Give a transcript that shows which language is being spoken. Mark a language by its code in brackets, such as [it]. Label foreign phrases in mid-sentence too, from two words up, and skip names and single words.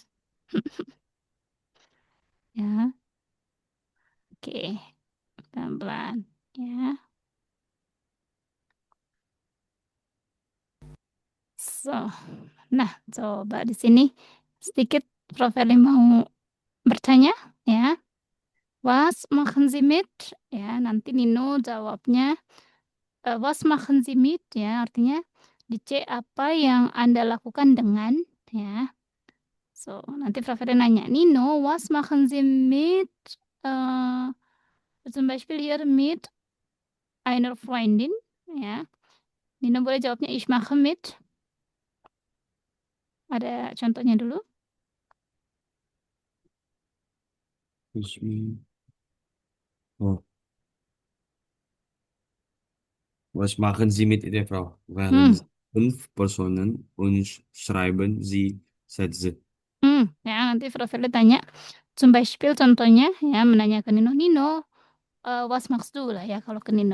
[id] Ya, oke, pelan-pelan ya. So, nah coba di sini sedikit Prof. Eli mau bertanya ya. [de] Was machen Sie mit? [id] Ya, nanti Nino jawabnya [de] was machen Sie mit? [id] Ya, artinya di C apa yang Anda lakukan dengan ya. So, nanti Prof. Eli nanya, [de] Nino, was machen Sie mit? Äh, Zum Beispiel hier mit einer Freundin. [id] Ya, Nino boleh jawabnya [de] ich mache mit. [id] Ada contohnya dulu. [de] Oh, was machen Sie mit der Frau? Wählen Hmm, Sie 5 Personen und schreiben Sie Sätze. [id] ya nanti Prof. Eli tanya, [de] zum Beispiel [id] contohnya ya menanyakan Nino, Nino, [de] was machst du [id] lah ya kalau ke Nino.